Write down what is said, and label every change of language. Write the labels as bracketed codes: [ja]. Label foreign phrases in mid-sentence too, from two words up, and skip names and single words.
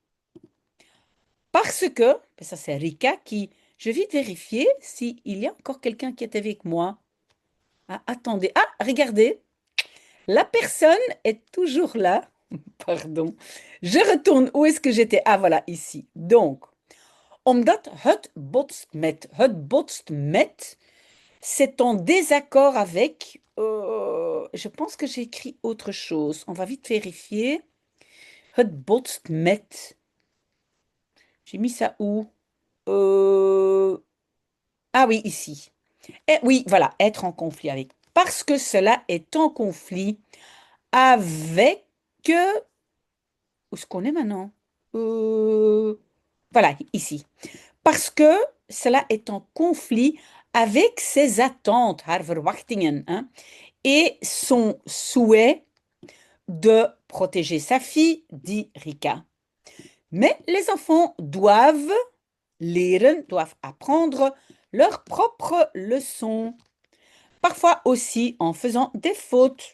[fr] Parce que, ça c'est Rika qui, je vais vite vérifier s'il y a encore quelqu'un qui est avec moi. Ah, attendez, ah, regardez, la personne est toujours là. Pardon. Je retourne, où est-ce que j'étais? Ah, voilà, ici. Donc, [nl] omdat het botst met, [fr] c'est en désaccord avec, je pense que j'ai écrit autre chose. On va vite vérifier. [nl] Het botst met. [fr] J'ai mis ça où? Ah oui, ici. Et oui, voilà, être en conflit avec. Parce que cela est en conflit avec... Où est-ce qu'on est maintenant? Voilà, ici. Parce que cela est en conflit avec ses attentes, [nl] haar verwachtingen, [fr] hein, et son souhait de protéger sa fille, dit Rika. Mais les enfants doivent leren, doivent apprendre leurs propres leçons. Parfois aussi en faisant des fautes.